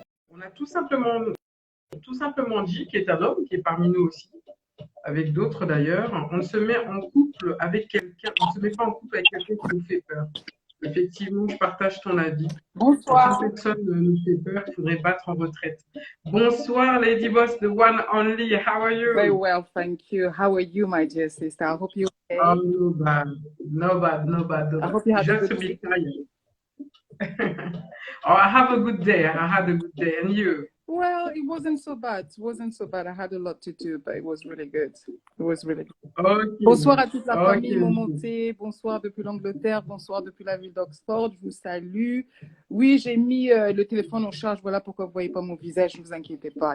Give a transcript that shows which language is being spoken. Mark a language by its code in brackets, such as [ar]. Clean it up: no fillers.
[fr] On a tout simplement dit qu'il est un homme, qui est parmi nous aussi, avec d'autres d'ailleurs. On se met en couple avec quelqu'un, on ne se met pas en couple avec quelqu'un qui nous fait peur. Effectivement, je partage ton avis. Bonsoir. Quand une personne nous fait peur, il faudrait battre en retraite. [en] Bonsoir, Lady Boss, the one only. How are you? Very well, thank you. How are you, my dear sister? I hope you're okay. Oh, no bad. No bad. I hope you had a Just good a bit day. tired. Oh, I have a good day. I had a good day. And you? Well, it wasn't so bad. It wasn't so bad. I had a lot to do, but it was really good. It was really good. Okay. [fr] Bonsoir à toute la famille [en] Okay. Momonté. [fr] Bonsoir depuis l'Angleterre. Bonsoir depuis la ville d'Oxford. Je vous salue. Oui, j'ai mis le téléphone en charge. Voilà pourquoi vous ne voyez pas mon visage. Ne vous inquiétez pas.